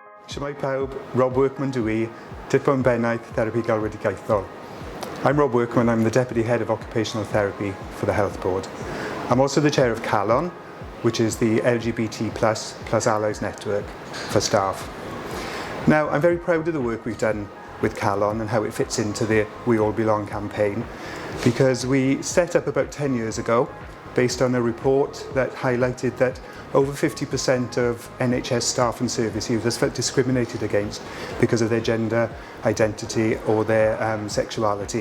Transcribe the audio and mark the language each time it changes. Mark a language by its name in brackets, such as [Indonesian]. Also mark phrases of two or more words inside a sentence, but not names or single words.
[Welsh] Shwmae pawb, Rob Workman dwi, Tipon Bennaeth Therapi Galwedigaethol. [English] I'm Rob Workman, I'm the Deputy Head of Occupational Therapy for the Health Board. I'm also the Chair of Calon, which is the LGBT plus allies network for staff. Now, I'm very proud of the work we've done with Calon and how it fits into the We All Belong campaign, because we set up about 10 years ago based on a report that highlighted that over 50% of NHS staff and service users felt discriminated against because of their gender identity or their sexuality.